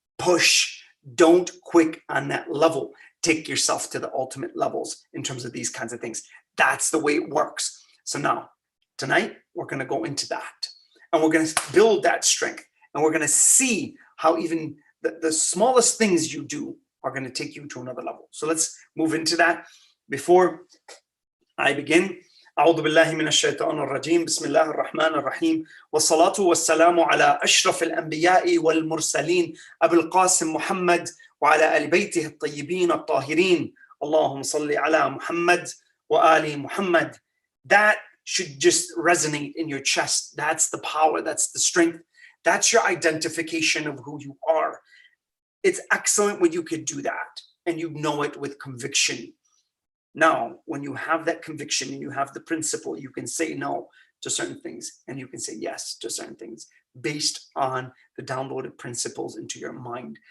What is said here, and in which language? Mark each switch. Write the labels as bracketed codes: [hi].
[en] Push, don't quit on that level. Take yourself to the ultimate levels in terms of these kinds of things. That's the way it works. So now, tonight, we're going to go into that. And we're going to build that strength. And we're going to see how even the smallest things you do are going to take you to another level. So let's move into that. Before I begin, [ar] أعوذ بالله من الشيطان الرجيم بسم الله الرحمن الرحيم والصلاة والسلام على أشرف الأنبياء والمرسلين أبي القاسم محمد وعلى آل بيته الطيبين الطاهرين اللهم صل على محمد وآل محمد. [en] That should just resonate in your chest. That's the power, that's the strength, that's your identification of who you are. It's excellent when you could do that and you know it with conviction. Now, when you have that conviction and you have the principle, you can say no to certain things and you can say yes to certain things based on the downloaded principles into your mind.